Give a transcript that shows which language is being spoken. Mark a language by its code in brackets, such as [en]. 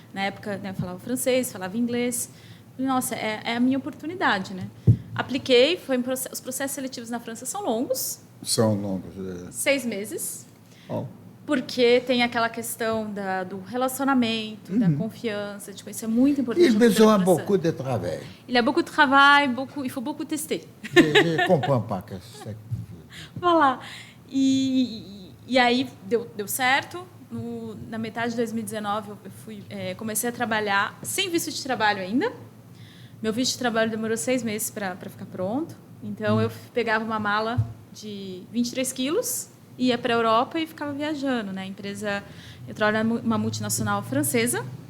[pt] Na época, né, eu falava francês, falava inglês. Nossa, é a minha oportunidade, né? Apliquei, os processos seletivos na França são longos. São longos. 6 meses. Oh. Porque tem aquela questão do relacionamento, da confiança, de conhecer, é muito importante. [fr] Il besoin beaucoup de travail. Il y a beaucoup de travail, il faut beaucoup tester. Je comprends pas que c'est... [pt] Voilà. E aí deu certo. Na metade de 2019, eu comecei a trabalhar sem visto de trabalho ainda. Meu visto de trabalho demorou 6 meses para ficar pronto. Então, eu pegava uma mala de 23 quilos, ia para a Europa e ficava viajando, né? A empresa, eu trabalho numa multinacional francesa.